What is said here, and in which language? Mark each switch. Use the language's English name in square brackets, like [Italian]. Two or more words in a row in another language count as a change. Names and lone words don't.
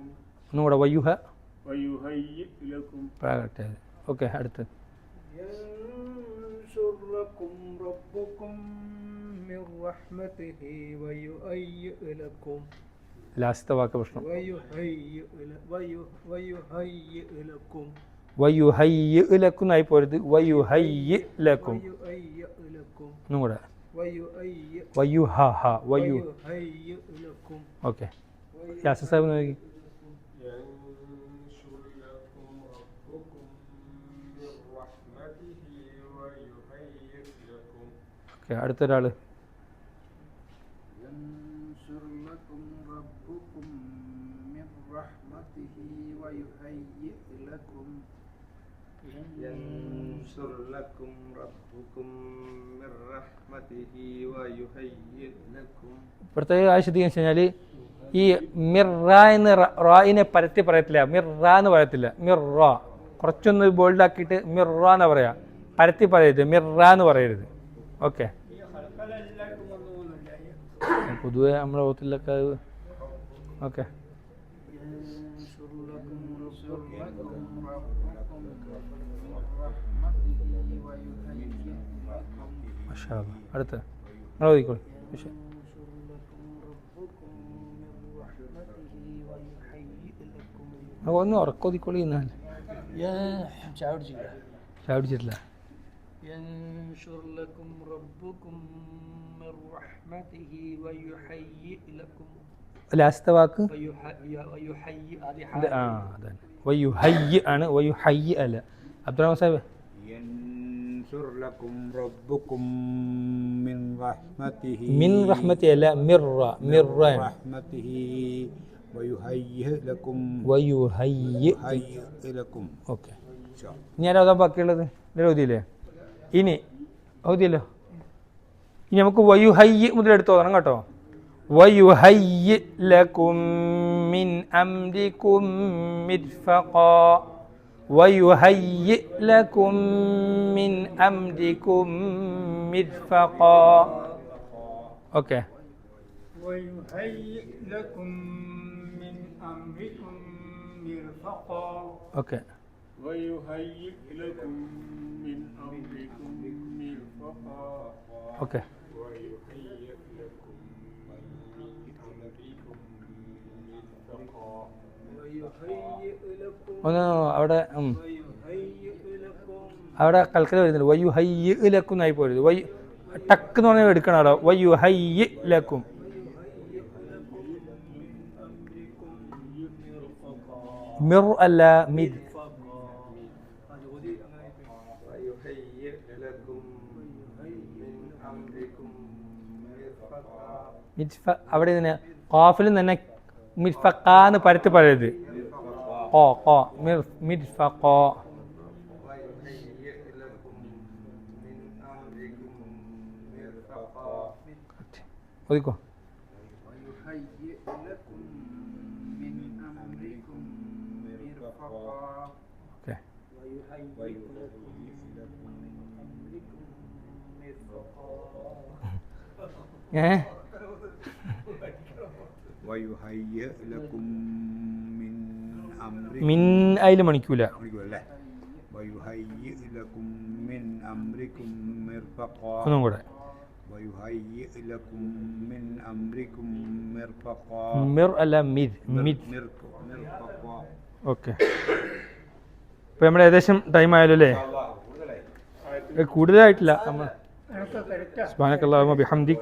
[Malayalam] ഒന്നുകൂടെ. [Arabic] ويهيئ لكم. [Malayalam] ഓക്കെ, അടുത്ത്. [Arabic] ينشر لكم ربكم من رحمته ويهيئ لكم. [Malayalam] ലാസ്റ്റത്തെ വാക്ക് പ്രശ്നം. [Arabic] ويهيئ لكم ويهيئ لكم [Malayalam] ആയി പോരുത്. [Arabic] ويهيئ لكم. [Malayalam] ഒന്നും കൂടെ. [Arabic] ويهيئ لكم. [Malayalam] ഓക്കെ, യാസിർ സാഹിബ് നോക്കി. ഓക്കെ, അടുത്തൊരാള്. [Arabic] ينشر لكم ربكم من رحمته ويهيئ لكم. ينشر لكم ربكم من رحمته ويهيئ لكم. [Malayalam] പ്രത്യേക ആവശ്യത്തിന് വെച്ച് കഴിഞ്ഞാൽ ഈ മിർറ എന്ന് റായിനെ പരത്തി പറയത്തില്ല. മിർറ എന്ന് പറയത്തില്ല. മിർറ കുറച്ചൊന്ന് ബോൾഡാക്കിയിട്ട് മിർറ എന്ന് പറയാം. പരത്തി പറയരുത്, മിർറ എന്ന് പറയരുത്. ഓക്കെ, പൊതുവെ നമ്മുടെ ഓത്തിലൊക്കെ. ഓക്കെ, അടുത്ത നിങ്ങൾ ഓതിക്കോളൂ. ഒന്ന് ഉറക്കൊതിക്കോളി. എന്നാൽ ചാടിച്ചിട്ടില്ല. [Arabic] ينشر لكم ربكم من رحمته ويهيئ لكم. [Malayalam] ലാസ്റ്റത്തെ വാക്ക് [Arabic] ويهيئ [Malayalam] അതാണ്. വയുഹയ്യി ആണ്, വയുഹയ്യി അല്ല. അബ്ദുറഹ്മാൻ സാഹിബ്. [Arabic] ينشر لكم ربكم من رحمته من رحمة [Malayalam] അല്ല, മിർറ. മിർറ [Arabic] رحمته ويهيئ لكم വയുഹയ്യി. لكم. [Malayalam] ഓക്കെ, ഇനി ആരാ ഓതാൻ ബാക്കിയുള്ളത്? ഓതിയില്ലേ? ഇനി ഓതിയല്ലോ. ഇനി നമുക്ക് വയുഹയ്യി മുതലെടുത്ത് ഓതണം കേട്ടോ. [Arabic] ويهيئ لكم من أمركم مرفقا. ويهيئ لكم من أمركم مرفقا. [Malayalam] ഓക്കെ, [Arabic] ويهيئ لكم من أمركم مرفقا. [Malayalam] ഓക്കെ. [Arabic] ويهيئ لكم من أمركم مرفقا [Malayalam] ഓക്കെ [Arabic] ويهيئ لكم [Malayalam] ഒന്ന് അവിടെ അവിടെ കൽക്കല വരുന്നുണ്ട് [Arabic] ويهيئ لكم [Malayalam] എന്നായി പോരുത് വയ്യു ടക്ക് എന്ന് പറഞ്ഞാൽ എടുക്കണമല്ലോ [Arabic] ويهيئ لكم [Malayalam] മിർ അല്ല മിദ് [Arabic] ويهيئ لكم من أمركم مرفقا [Malayalam] മിസ്ഫ അവിടെ തന്നെ ഖാഫിലും തന്നെ മിസ്ഫക്കാന്ന് പരത്തി പറയരുത് ഖോ ഖോ മിർ മിസ്ഫഖോ [Arabic] ويهيئ لكم من أمركم مرفقا [Malayalam] ഒതുക്കോ [Arabic] ويهيئ لكم من أمركم مرفقا [Malayalam] ഓക്കെ [Arabic] ويهيئ لكم من أمركم مرفقا ويهيئ لكم من أمركم [Malayalam] മിൻ അതിൽ മണിക്കൂല ല്ലേ? [Arabic] ويهيئ لكم من أمركم مرفقا [Malayalam] ഒന്നും കൂടെ [Arabic] ويهيئ لكم من أمركم مرفقا [Malayalam] മിർ അല്ല മിദ് മിദ് [Arabic] مرفقا [Malayalam] ഓക്കെ ഇപ്പം നമ്മൾ ഏകദേശം ടൈം ആയല്ലോ അല്ലേ കൂടുതലായിട്ടില്ല നമ്മൾ അതൊക്കെ കറക്റ്റാണ് [Arabic] سبحانك اللهم وبحمدك